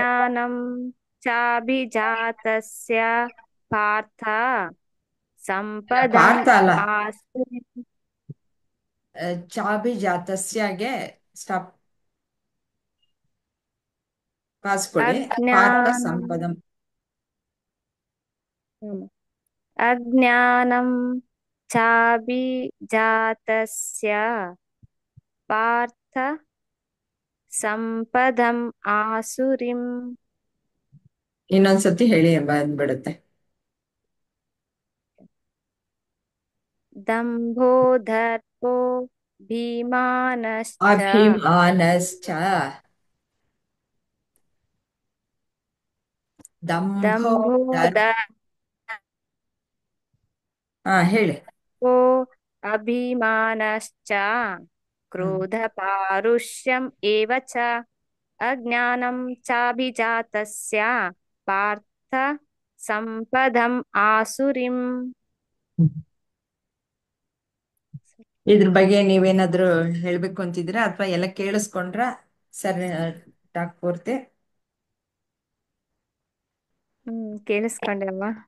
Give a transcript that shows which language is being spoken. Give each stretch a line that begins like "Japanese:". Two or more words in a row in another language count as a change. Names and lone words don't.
Sanskrit: ಅಜ್ಞಾನಂ ಚಾಭಿಜಾತಸ್ಯ ಪಾರ್ಥ ಸಂಪದಂ
Kannada: ಪಾರ್ಥ ಅಲ್ಲ,
Sanskrit: ಆಸು.
Kannada: ಚಾಭಿಜಾತಸ್ಯಗೆ
English: stop, pause
Kannada: ಕೊಡಿ.
Sanskrit: ಪಾರ್ಥ ಅಜ್ಞಾನಂ ಸಂಪದಂ. ಅಜ್ಞಾನಂ ಚಾಭಿಜಾತಸ್ಯ ಪಾರ್ಥ ಸಂಪದಂ ಆಸುರಿಂ.
Kannada: ಇನ್ನೊಂದ್ಸತಿ ಹೇಳಿ, ಬಂದ್ಬಿಡುತ್ತೆ.
Sanskrit: ದಂಭೋ ದರ್ಪೋ ಭೀಮಾನಶ್ಚ ಅಭಿಮಾನಶ್ಚ. ದಂಭೋ ದಂಭೋ
Kannada: ಹಾ, ಹೇಳಿ.
Sanskrit: ದರ್ಪೋ ಅಭಿಮಾನಶ್ಚ ಕ್ರೋಧ ಪಾರುಷ್ಯಂ ಏವ ಚ ಅಜ್ಞಾನಂ ಚಾಭಿಜಾತಸ್ಯ ಪಾರ್ಥ ಸಂಪದಂ ಆಸುರಿಂ.
Kannada: ಇದ್ರ ಬಗ್ಗೆ ನೀವೇನಾದ್ರೂ ಹೇಳ್ಬೇಕು ಅಂತಿದ್ದೀರಾ, ಅಥವಾ ಎಲ್ಲ ಕೇಳಿಸ್ಕೊಂಡ್ರ
English: sir talk
Kannada: ಪೂರ್ತಿ? ಕೇಳಿಸ್ಕೊಂಡೆ ಅಮ್ಮ.